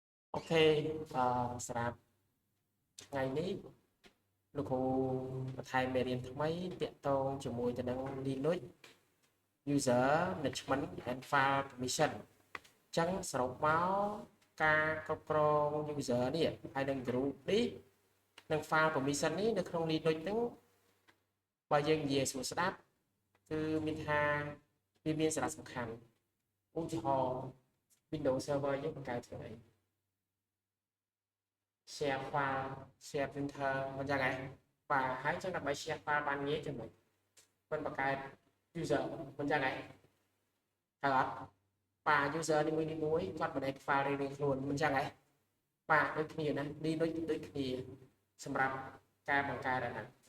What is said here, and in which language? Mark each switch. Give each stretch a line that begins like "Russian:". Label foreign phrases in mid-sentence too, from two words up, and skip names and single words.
Khmer: អូខេសម្រាប់ថ្ងៃនេះលោកគ្រូបន្ថែមមេរៀនថ្មីទាក់ទងជាមួយទៅនឹង
English: Linux User Management and File Permission
Khmer: អញ្ចឹងសរុបមកការគ្រប់គ្រង user នេះហើយនឹង group នេះនិង
English: file permission
Khmer: នេះនៅក្នុង Linux ហ្នឹងបើយើងនិយាយស្រួលស្ដាប់គឺមានថាវាមានសារៈសំខាន់ឧទាហរណ៍ Windows Server យើងបង្កើតធ្វើអី
English: share file share printer
Khmer: មិនចឹងហ៎បាទហើយចឹងដើម្បី
English: share file
Khmer: បានងាយចឹងមិនបង្កើត user មិនចឹងហ៎ត្រូវអត់បាទ user នីមួយៗគាត់
English: manage file
Khmer: រៀងៗខ្លួនមិនចឹងហ៎បាទដូចគ្នាណានេះដូចគ្នាសម្រាប់ការបង្កើតអាហ្នឹង